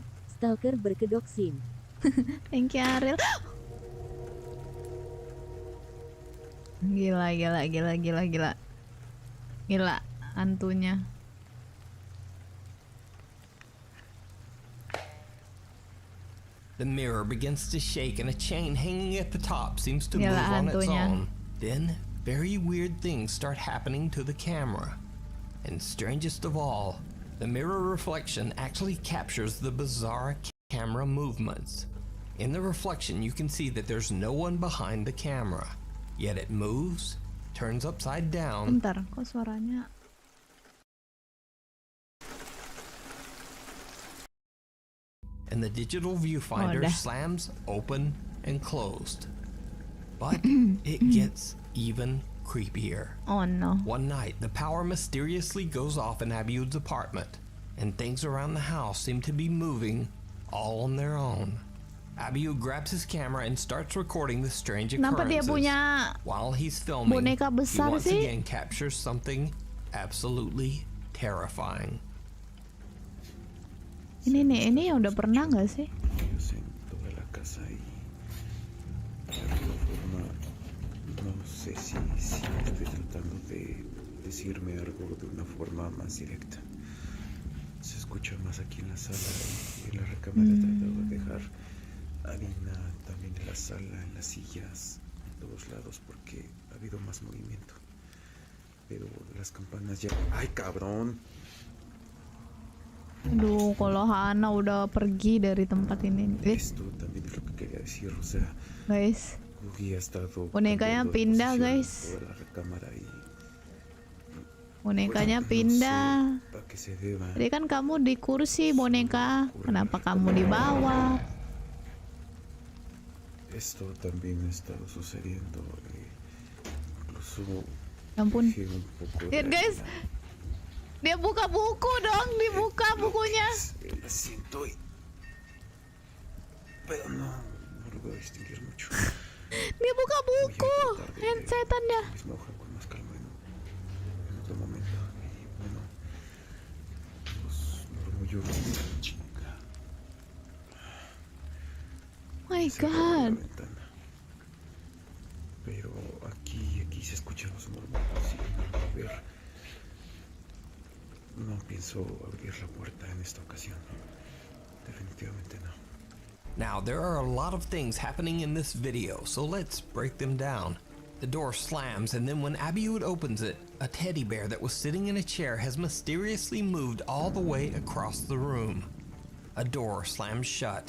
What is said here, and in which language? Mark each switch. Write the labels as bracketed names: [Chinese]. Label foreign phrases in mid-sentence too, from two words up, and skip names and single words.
[Indonesian] Stalker berkedok SIM. [English] Thank you [Indonesian] Ariel. Gila hantunya. [English] The mirror begins to shake and a chain hanging at the top seems to move on its own. Then, very weird things start happening to the camera. And strangest of all, the mirror reflection actually captures the bizarre camera movements. In the reflection, you can see that there's no one behind the camera. Yet it moves, turns upside down. [Indonesian] Bentar, kok suaranya? [English] And the digital viewfinder slams open and closed. But it gets even creepier. Oh no. One night, the power mysteriously goes off in Abiud's apartment, and things around the house seem to be moving all on their own. Abiud grabs his camera and starts recording the strange occurrences. While he's filming, he once again captures something absolutely terrifying. [Indonesian] Ini yang udah pernah nggak sih? [Spanish] No sé si estoy tratando de decirme algo de una forma más directa. Se escucha más aquí en la sala y en la recámara he tratado de dejar harina también en la sala, en las sillas, en todos lados porque ha habido más movimiento. Pero las campanas ya... ¡Ay, cabrón! [Indonesian] Aduh, kalau Hana udah pergi dari tempat ini. [Spanish] Esto también es lo que quería decir, o sea... [Indonesian] Guys. Bonekanya pindah guys. Bonekanya pindah. Tadi kan kamu di kursi boneka. Kenapa kamu di bawah? [Spanish] Esto también ha estado sucediendo. Incluso. [Indonesian] Ampun. Lihat guys. Dia buka buku dong, dibuka bukunya. [Spanish] Pero no lo distinguir mucho. [Indonesian] Dia buka buku, handsetannya. [English] My God. [Spanish] Pero aquí se escuchan los murmullos y ver. No pienso abrir la puerta en esta ocasión. Definitivamente no. [English] Now, there are a lot of things happening in this video, so let's break them down. The door slams, and then when Abiud opens it, a teddy bear that was sitting in a chair has mysteriously moved all the way across the room. A door slams shut.